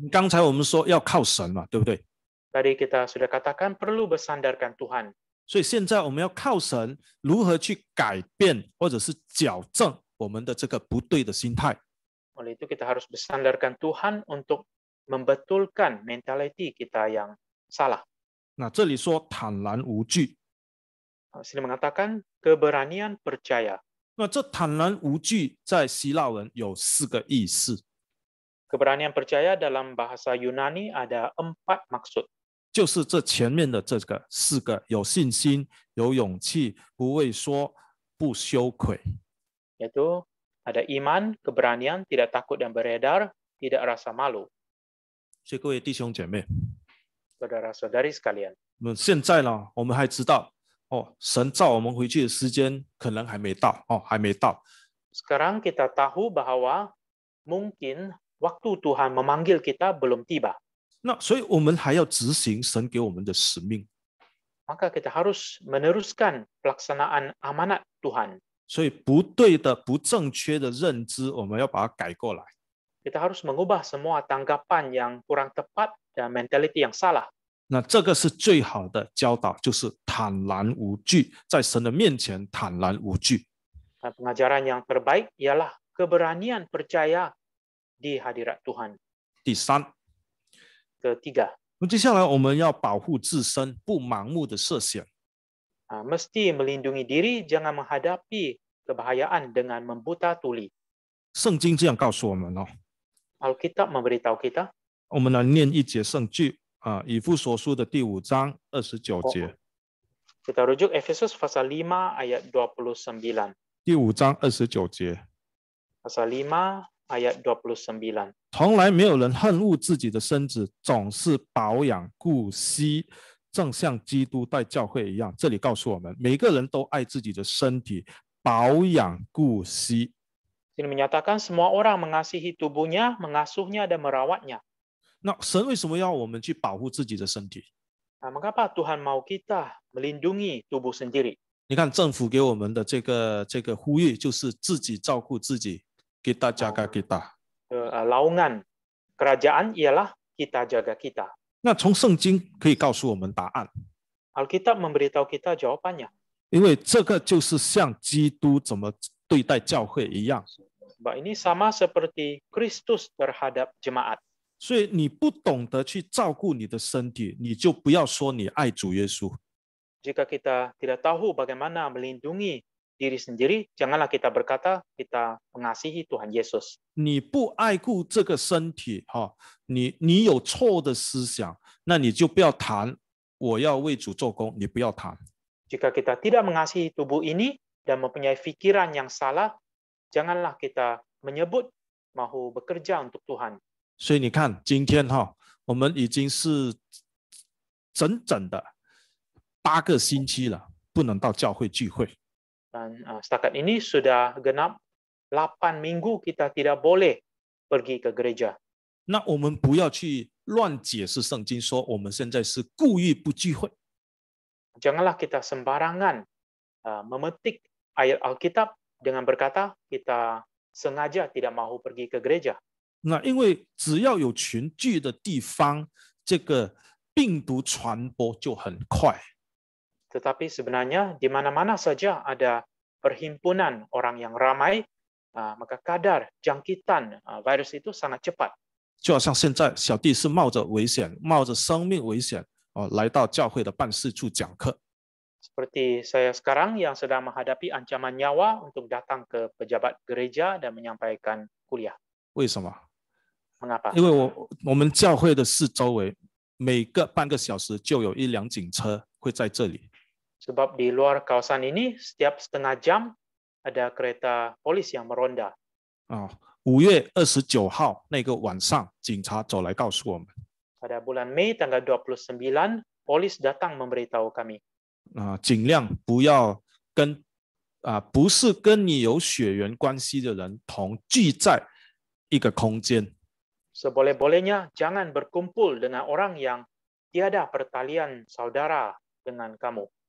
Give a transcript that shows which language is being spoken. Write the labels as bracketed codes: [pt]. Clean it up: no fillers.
[zh] 刚才我们说要靠神嘛，对不对？ [ms] Tadi kita sudah katakan perlu bersandarkan Tuhan. [zh] 所以现在我们要靠神，如何去改变或者是矫正我们的这个不对的心态。 [ms] Oleh itu kita harus bersandarkan Tuhan untuk membetulkan mentality kita yang salah. [zh] 那这里说坦然无惧， [ms] Sini mengatakan keberanian percaya. [zh] 那这坦然无惧在希腊文有4个意思， [ms] Keberanian percaya dalam bahasa Yunani ada 4 maksud. [zh] 就是这前面的这个4个：有信心、有勇气、不畏缩、不羞愧。 [ms] Yaitu ada iman, keberanian, tidak takut dan beredar, tidak rasa malu. [zh] 所以各位弟兄姐妹， [ms] Saudara-saudari sekalian. [zh] 现在呢，我们还知道神召我们回去的时间可能还没到还没到。 [ms] Sekarang kita tahu bahwa mungkin waktu Tuhan memanggil kita belum tiba. [zh] 那所以我们还要执行神给我们的使命。 [ms] Maka kita harus meneruskan pelaksanaan amanat Tuhan. [zh] 所以不对的、不正确的认知，我们要把它改过来。 [ms] Kita harus mengubah semua tanggapan yang kurang tepat dan mentality yang salah. [zh] 那这个是最好的教导，就是坦然无惧，在神的面前坦然无惧。 [ms] Pengajaran yang terbaik ialah keberanian percaya di hadirat Tuhan. [zh] 第3， [ms] Ketiga, [zh] 那接下来我们要保护自身，不盲目的涉险。 [ms] mesti melindungi diri, jangan menghadapi kebahayaan dengan membuta tuli. [zh] 圣经这样告诉我们 [ms] Alkitab memberitahu kita. [zh] 我们来念一节圣句以弗所书的第5章29节。 [ms] Kita rujuk Efesus pasal 5 ayat 29. [zh] 第5章29节， [ms] Pasal 5 ayat 29. [zh] 从来没有人恨恶自己的身子，总是保养顾惜，正像基督待教会一样。这里告诉我们，每个人都爱自己的身体，保养顾惜。 [ms] Ini menyatakan semua orang mengasihi tubuhnya, mengasuhnya dan merawatnya. [zh] 那神为什么要我们去保护自己的身体？ [ms] Mengapa Tuhan mau kita melindungi tubuh sendiri? [zh] 你看政府给我们的这个呼吁，就是自己照顾自己， [ms] kita jaga kita。 Laungan kerajaan ialah kita jaga kita. [zh] 那从圣经可以告诉我们答案， [ms] Alkitab memberitahu kita jawabannya. [zh] 因为这个就是像基督怎么对待教会一样。 [ms] Sebab ini sama seperti Kristus terhadap jemaat. [zh] 所以你不懂得去照顾你的身体，你就不要说你爱主耶稣。 [ms] Jika kita tidak tahu bagaimana melindungi diri sendiri, janganlah kita berkata kita mengasihi Tuhan Yesus. [zh] 你不爱顾这个身体，你有错的思想，那你就不要谈我要为主做工，你不要谈。 [ms] Jika kita tidak mengasihi tubuh ini dan mempunyai pikiran yang salah, janganlah kita menyebut mahu bekerja untuk Tuhan. [zh] 所以你看，今天我们已经是整整的8个星期了，不能到教会聚会。 [ms] Dan setakat ini sudah genap 8 minggu kita tidak boleh pergi ke gereja. [zh] 那我们不要去乱解释圣经，说我们现在是故意不聚会。 [ms] Janganlah kita sembarangan memetik ayat Alkitab dengan berkata kita sengaja tidak mahu pergi ke gereja. [zh] 那因为只要有群聚的地方，这个病毒传播就很快。 [ms] Tetapi sebenarnya di mana-mana saja ada perhimpunan orang yang ramai, maka kadar jangkitan virus itu sangat cepat. [zh] 就好像现在小弟是冒着危险，冒着生命危险来到教会的办事处讲课。 [ms] Seperti saya sekarang yang sedang menghadapi ancaman nyawa untuk datang ke pejabat gereja dan menyampaikan kuliah. [zh] 为什么？ [ms] Mengapa? [zh] 因为我们教会的四周围，每个半个小时就有1辆警车会在这里。 [ms] Sebab di luar kawasan ini setiap setengah jam ada kereta polis yang meronda. [zh] 5月29号那个晚上，警察走来告诉我们， [ms] Pada bulan Mei tanggal 29, polis datang memberitahu kami. [zh] 尽量不要跟不是跟你有血缘关系的人同聚在一个空间。 [ms] Seboleh-bolehnya jangan berkumpul dengan orang yang tiada pertalian saudara dengan kamu.